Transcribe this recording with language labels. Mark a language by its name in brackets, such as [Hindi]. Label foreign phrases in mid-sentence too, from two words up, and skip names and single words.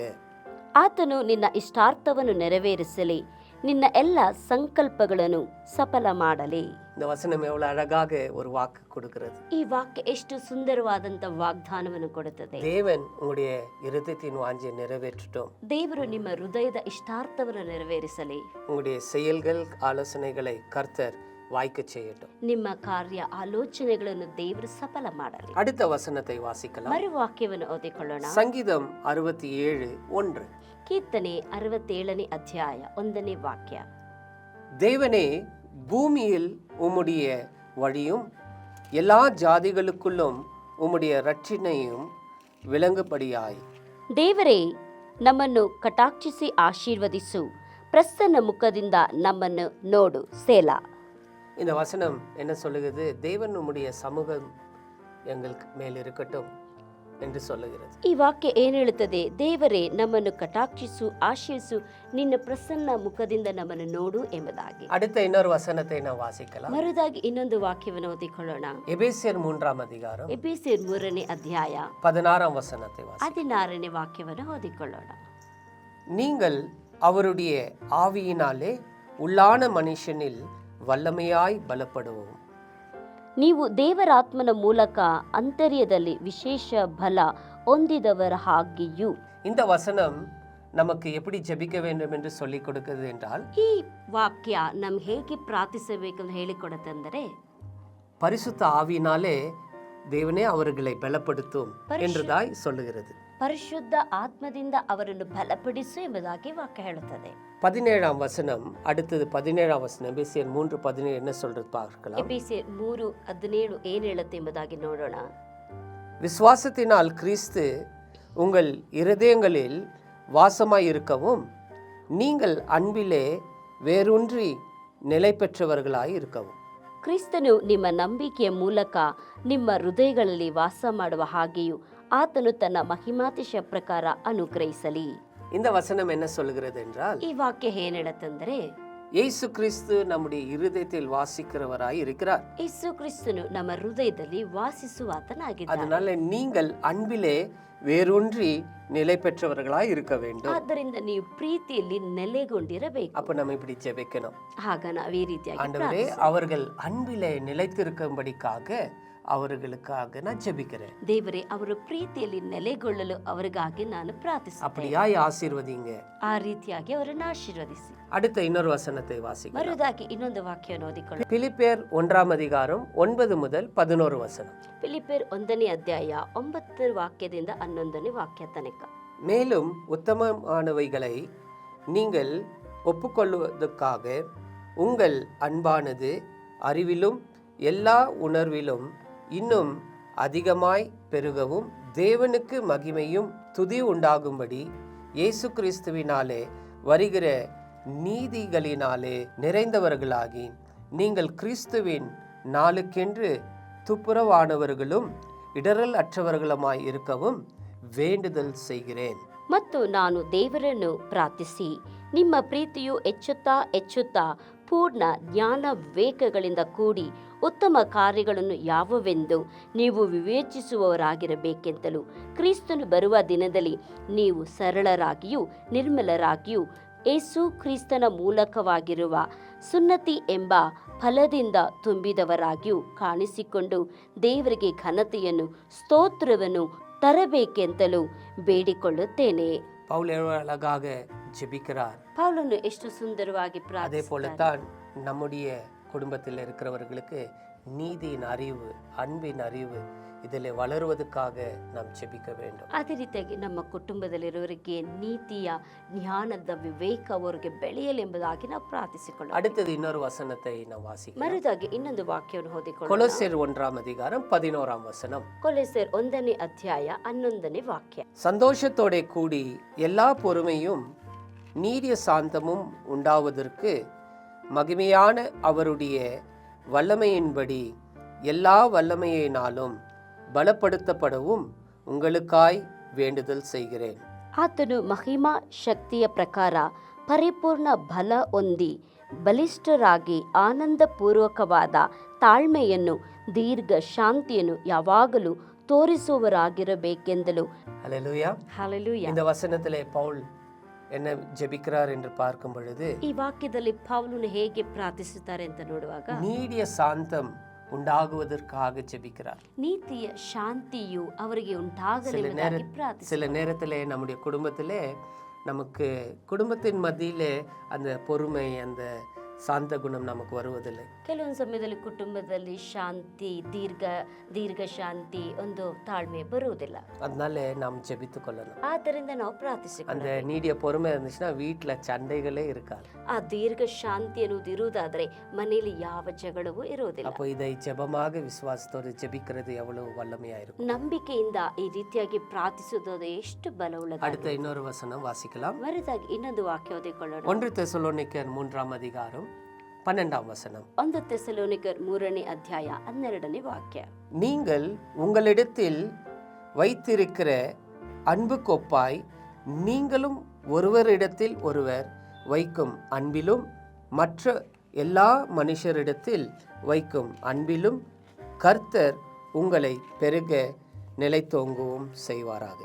[Kannada] ಆತನು ನಿನ್ನ ಇಷ್ಟಾರ್ಥವನ್ನು ನೆರವೇರಿಸಲಿ, ನಿನ್ನ ಎಲ್ಲ ಸಂಕಲ್ಪಗಳನ್ನು ಸಫಲ ಮಾಡಲಿ. [Tamil] இந்த வசனம் எவ்வளவு அழகாக ஒரு வாக்கு கொடுக்கிறது. [Kannada] ಈ ವಾಕ್ಯ ಎಷ್ಟು ಸುಂದರವಾದಂತ ವಾಗ್ದಾನವನ್ನು ಕೊಡುತ್ತದೆ. [Tamil] தேவன் உங்களுடைய இருதயத்தின் வாஞ்சை நிறைவேற்றட்டும். [Kannada] ದೇವರು ನಿಮ್ಮ ಹೃದಯದ ಇಷ್ಟಾರ್ಥವನ್ನು ನೆರವೇರಿಸಲಿ. [Tamil] உங்களுடைய செயல்கள் ஆலோசனைகளை கர்த்தர் வாய்க்க செய்யட்டும். [Kannada] ನಿಮ್ಮ ಕಾರ್ಯ ಆಲೋಚನೆಗಳನ್ನು ದೇವರು ಸಫಲ ಮಾಡಲಿ. [Tamil] அடுத்த வசனத்தை வாசிக்கலாம். [Kannada] ಮರು ವಾಕ್ಯವನ್ನು ಓದಿಕೊಳ್ಳೋಣ. [Tamil] சங்கீதம் 67:1. [Kannada] ಕೀರ್ತನೆ 67ನೇ ಅಧ್ಯಾಯ 1ನೇ ವಾಕ್ಯ. [Tamil] தேவனே, பூமியில் உம்முடைய வழியும் எல்லா ஜாதிகளுக்குள்ளும் உம்முடைய ரட்சினையும் விளங்குபடியாய். [Kannada] ದೇವರೇ, ನಮ್ಮನ್ನು ಕಟಾಕ್ಷಿಸಿ ಆಶೀರ್ವದಿಸು, ಪ್ರಸನ್ನ ಮುಖದಿಂದ ನಮ್ಮನ್ನು ನೋಡು. ಸೇಲಾ. [Tamil] இந்த வசனம் என்ன சொல்லுகிறது? தேவன் உம்முடைய சமூகம் எங்களுக்கு மேல் இருக்கட்டும் என்று சொல்லுகிறது. [Kannada] ಈ ವಾಕ್ಯ ಏನು ಹೇಳುತ್ತದೆ? ದೇವರೇ, ನಮ್ಮನ್ನು ಕಟಾಕ್ಷಿಸು, ಆಶೀರ್ವಿಸು, ನಿನ್ನ ಪ್ರಸನ್ನ ಮುಖದಿಂದ ನಮ್ಮನ್ನು ನೋಡು ಎಂಬುದಾಗಿ. [Tamil] அடுத்த இன்னொரு வசனத்தை நாம் வாசிக்கலாம். [Kannada] ಮರುದಾಗಿ ಇನ್ನೊಂದು ವಾಕ್ಯವನ್ನು ಓದಿಕೊಳ್ಳೋಣ. [Tamil] எபேசியர் 3ஆம் அதிகாரம் [Kannada] ಎಫೆಸಿಯರ್ 3ನೇ ಅಧ್ಯಾಯ [Tamil] 16ஆம் வசனத்தை வாசி. [Kannada] 16ನೇ ವಾಕ್ಯವನ್ನು ಓದಿಕೊಳ್ಳೋಣ. [Tamil] நீங்கள் அவருடைய ஆவியினாலே உள்ளான மனுஷனில் வல்லமையாய் பலப்படுவோம். [Kannada] ನೀವು ದೇವರಾತ್ಮನ ಮೂಲಕ ಅಂತರ್ಯದಲ್ಲಿ ವಿಶೇಷ ಬಲ ಹೊಂದಿದವರ ಹಾಗೆಯೂ. [Tamil] இந்த வசனம் நமக்கு எப்படி ஜெபிக்க வேண்டும் என்று சொல்லிக் கொடுக்கிறது என்றால், [Kannada] ಈ ವಾಕ್ಯ ನಮ್ಗೆ ಹೇಗೆ ಪ್ರಾರ್ಥಿಸಬೇಕೆಂದು ಹೇಳಿಕೊಡುತ್ತೆಂದರೆ, [Tamil] பரிசுத்த ஆவியினாலே தேவனே அவர்களை பலப்படுத்தும் என்றுதாய் சொல்லுகிறது. [Kannada] ಪರಿಶುದ್ಧ ಆತ್ಮದಿಂದ ಅವರನ್ನು ಬಲಪಡಿಸು ಎಂಬುದಾಗಿ ವಾಕ್ಯ ಹೇಳುತ್ತದೆ. [Tamil] 17ஆம் வசனம், அடுத்தது 17ஆம் வசனம், எபேசியர் 3:17 என்ன சொல்றது பார்க்கலாம். [Kannada] ಎಫೆಸಿಯರ್ 3:17 ಏನು ಹೇಳುತ್ತೆ ಎಂಬುದಾಗಿ ನೋಡೋಣ. [Tamil] விசுவாசத்தினால் கிறிஸ்து உங்கள் இருதயங்களில் வாசமாய் இருக்கவும், நீங்கள் அன்பிலே வேரூன்றி நிலை பெற்றவர்களாய் இருக்கவும். [Kannada] ಕ್ರಿಸ್ತನು ನಿಮ್ಮ ನಂಬಿಕೆಯ ಮೂಲಕ ನಿಮ್ಮ ಹೃದಯಗಳಲ್ಲಿ ವಾಸ ಮಾಡುವ ಹಾಗೆಯೂ ಆತನು ತನ್ನ ಮಹಿಮಾತಿಶ ಪ್ರಕಾರ ಅನುಗ್ರಹಿಸಲಿ. [Tamil] இந்த வசனம் என்ன சொல்கிறது என்றால், [Kannada] ಈ ವಾಕ್ಯ ಏನ್ ಹೇಳುತ್ತಂದ್ರೆ, [Tamil] இயேசு கிறிஸ்து நம்முடைய இருதயத்தில் வாசிக்கிறவராய் இருக்கிறார். [Kannada] ಯೇಸು ಕ್ರಿಸ್ತನು ನಮ್ಮ ಹೃದಯದಲ್ಲಿ ವಾಸಿಸುವಾತನಾಗಿದ್ದಾನೆ. [Tamil] அதனால நீங்கள் அன்பிலே வேரூன்றி நிலை பெற்றவர்களாய் இருக்க வேண்டும். [Kannada] ಆದ್ದರಿಂದ ನೀವು ಪ್ರೀತಿಯಲ್ಲಿ ನೆಲೆಗೊಂಡಿರಬೇಕು. [Tamil] அப்ப நம்ம இப்படி ஜெபிக்கணும். [Kannada] ಆಗ ನಾವು ಈ ರೀತಿಯಾಗಿ [Tamil] ஆண்டவரே, அவர்கள் அன்பிலே நிலைத்திருக்கும்படிக்காக அவர்களுக்காக நான் ஜெபிக்கிறேன். [Kannada] ದೇವರೇ, ಅವರು ಪ್ರೀತಿಯಲ್ಲಿ ನೆಲೆಗೊಳ್ಳಲು ಅವರಿಗಾಗಿ ನಾನು ಪ್ರಾರ್ಥಿಸುತ್ತೇನೆ. [Tamil] அப்படியாய் ஆசீர்வதிங்க. [Kannada] ಆ ರೀತಿಯಾಗಿ ಅವರನ್ನು ಆಶೀರ್ವದಿಸಿ. [Tamil] அடுத்த இன்னொரு வசனத்தை வாசிக்கலாம். [Kannada] ಮರುದಾಗಿ ಇನ್ನೊಂದು ವಾಕ್ಯವನ್ನು ಓದಿಕೊಳ್ಳಿ. [Tamil] பிலிப்பியர் 1ஆம் அதிகாரம் 9 முதல் 11 வசனம். [Kannada] ಫಿಲಿಪ್ಪಿಯರ್ 1ನೇ ಅಧ್ಯಾಯ 9 ವಾಕ್ಯದಿಂದ 11ನೇ ವಾಕ್ಯ ತನಕ. [Tamil] மேலும் உத்தமமானவைகளை நீங்கள் ஒப்புக்கொள்வதற்காக உங்கள் அன்பானது அறிவிலும் எல்லா உணர்விலும் இன்னும் அதிகமாய் பெருகவும், தேவனுக்கு மகிமையும் துதி உண்டாகும்படி இயேசு கிறிஸ்துவினாலே வருகிற நீதிகளினாலே நிறைந்தவர்களாகி, நீங்கள் கிறிஸ்துவின் நாளுக்கென்று துப்புரவானவர்களும் இடரல் அற்றவர்களுமாய் இருக்கவும் வேண்டுதல் செய்கிறேன். [Kannada] ಮತ್ತು ನಾನು ದೇವರನ್ನು ಪ್ರಾರ್ಥಿಸಿ, ನಿಮ್ಮ ಪ್ರೀತಿಯು ಹೆಚ್ಚುತ್ತಾ ಪೂರ್ಣ ಜ್ಞಾನ ವಿವೇಕಗಳಿಂದ ಕೂಡಿ ಉತ್ತಮ ಕಾರ್ಯಗಳನ್ನು ಯಾವುವೆಂದು ನೀವು ವಿವೇಚಿಸುವವರಾಗಿರಬೇಕೆಂತಲೂ, ಕ್ರಿಸ್ತನು ಬರುವ ದಿನದಲ್ಲಿ ನೀವು ಸರಳರಾಗಿಯೂ ನಿರ್ಮಲರಾಗಿಯೂ ಯೇಸು ಕ್ರಿಸ್ತನ ಮೂಲಕವಾಗಿರುವ ಸುನ್ನತಿ ಎಂಬ ಫಲದಿಂದ ತುಂಬಿದವರಾಗಿಯೂ ಕಾಣಿಸಿಕೊಂಡು ದೇವರಿಗೆ ಘನತೆಯನ್ನು ಸ್ತೋತ್ರವನ್ನು ತರಬೇಕೆಂತಲೂ ಬೇಡಿಕೊಳ್ಳುತ್ತೇನೆ. [Tamil] பவுல் எவ்வளவு அழகாக ஜெபிக்கிறார். [Kannada] ಪೌಲನು ಎಷ್ಟು ಸುಂದರವಾಗಿ [Tamil] அதே [Kannada] ಪ್ರಾರ್ಥಿಸುತ್ತಾನೆ. [Tamil] போலத்தான் நம்முடைய குடும்பத்தில் இருக்கிறவர்களுக்கு நீதியின் அறிவு, அன்பின் அறிவு இதில் வளருவதற்காக நாம் ஜெபிக்க வேண்டும். [Kannada] ಅದೇ ರೀತಿಯಾಗಿ ನಮ್ಮ ಕುಟುಂಬದಲ್ಲಿರುವವರಿಗೆ ನೀತಿಯ ಜ್ಞಾನದ ವಿವೇಕ ಅವರಿಗೆ ಬೆಳೆಯಲೆಂಬುದಾಗಿ ನಾವು ಪ್ರಾರ್ಥಿಸಿಕೊಳ್ಳೋಣ. [Tamil] அடுத்தது இன்னொரு வசனத்தை நாம் வாசிக்கலாம். [Kannada] ಮರುದಾಗಿ ಇನ್ನೊಂದು ವಾಕ್ಯವನ್ನು ಓದಿಕೊಳ್ಳೋಣ. [Tamil] கொலோசியர் 1ஆம் அதிகாரம் 11ஆம் வசனம். [Kannada] ಕೊಲೊಸ್ಸೆರ್ 1ನೇ ಅಧ್ಯಾಯ 11ನೇ ವಾಕ್ಯ. [Tamil] சந்தோஷத்தோட கூடி எல்லா பொறுமையும் நீடிய சாந்தமும் உண்டாவதற்கு மகிமையான அவருடைய வல்லமையின்படி எல்லா வல்லமையினாலும் பலப்படுத்தப்படவும் உங்களுக்காய் வேண்டுதல் செய்கிறேன். [Kannada] ಆತನು ಮಹಿಮಾ ಶಕ್ತಿಯ ಪ್ರಕಾರ ಪರಿಪೂರ್ಣ ಬಲ ಹೊಂದಿ ಬಲಿಷ್ಠರಾಗಿ ಆನಂದಪೂರ್ವಕವಾದ ತಾಳ್ಮೆಯನ್ನು ದೀರ್ಘ ಶಾಂತಿಯನ್ನು ಯಾವಾಗಲೂ ತೋರಿಸುವವರಾಗಿರಬೇಕೆಂದಲೂ. [Tamil] ஹல்லேலூயா. [Kannada] ಹಲ್ಲೆಲೂಯಾ. [Tamil] இந்த வசனத்திலே பவுல் என்ன ஜெபிக்கிறார் என்று பார்க்கும் பொழுது, [Kannada] ಈ ವಾಕ್ಯದಲ್ಲಿ ಪೌಲನು ಹೇಗೆ ಪ್ರಾರ್ಥಿಸುತ್ತಾರೆ ಅಂತ ನೋಡುವಾಗ, [Tamil] நீடிய சாந்தம் உண்டாகுவதற்காக ஜெபிக்கிறார். [Kannada] ನೀತಿಯ ಶಾಂತಿಯು ಅವರಿಗೆ ಉಂಟಾಗಲೆಂಬುದಾಗಿ ಪ್ರಾರ್ಥಿಸುತ್ತಾರೆ. [Tamil] சில நேரத்திலே நம்முடைய குடும்பத்திலே நமக்கு குடும்பத்தின் மத்தியிலே அந்த பொறுமை, அந்த சாந்த குணம் நமக்கு வருவதில்லை. [Kannada] ಕೆಲವೊಂದು ಸಮಯದಲ್ಲಿ ಕುಟುಂಬದಲ್ಲಿ ಶಾಂತಿ, ದೀರ್ಘ ಶಾಂತಿ, ಒಂದು ತಾಳ್ಮೆ ಬರುವುದಿಲ್ಲ. [Tamil] அதனால நாம் ஜெபித்து கொள்ளணும். [Kannada] ಆದ್ದರಿಂದ ನಾವು ಪ್ರಾರ್ಥಿಸಿಕೊಳ್ಳಬೇಕು. [Tamil] அந்த நீடிய பொறுமை இருந்துச்சுன்னா வீட்டில் சண்டைகளே இருக்காது. [Kannada] ಆ ದೀರ್ಘ ಶಾಂತಿ ಅನ್ನೋದು ಇರುವುದಾದ್ರೆ ಮನೆಯಲ್ಲಿ ಯಾವ ಜಗಳವೂ ಇರುವುದಿಲ್ಲ. [Tamil] அப்போ இதை ஜெபமாக விசுவாசத்தோடு ஜெபிக்கிறது எவ்வளவு வல்லமையா இருக்கும். [Kannada] ನಂಬಿಕೆಯಿಂದ ಈ ರೀತಿಯಾಗಿ ಪ್ರಾರ್ಥಿಸುವುದು ಎಷ್ಟು ಬಲವುಳ್ಳದು. [Tamil] அடுத்த இன்னொரு வசனம் வாசிக்கலாம். [Kannada] ಮರೆದಾಗಿ ಇನ್ನೊಂದು ವಾಕ್ಯ ಓದಿಕೊಳ್ಳೋಣ. [Tamil] 1 தெசலோனிக்கர் 3ஆம் அதிகாரம் 12ஆம் வசனம். [Kannada] 1 தெசலோனிಕರ್ 3ನೇ ಅಧ್ಯಾಯ 12ನೇ ವಾಕ್ಯ. [Tamil] நீங்கள் உங்களிடத்தில் வைத்திருக்கிற அன்புக்கொப்பாய் நீங்களும் ஒருவரிடத்தில் ஒருவர் வைக்கும் அன்பிலும் மற்ற எல்லா மனுஷரிடத்தில் வைக்கும் அன்பிலும் கர்த்தர் உங்களை பெருக நிலைத்தோங்கவும் செய்வாராக.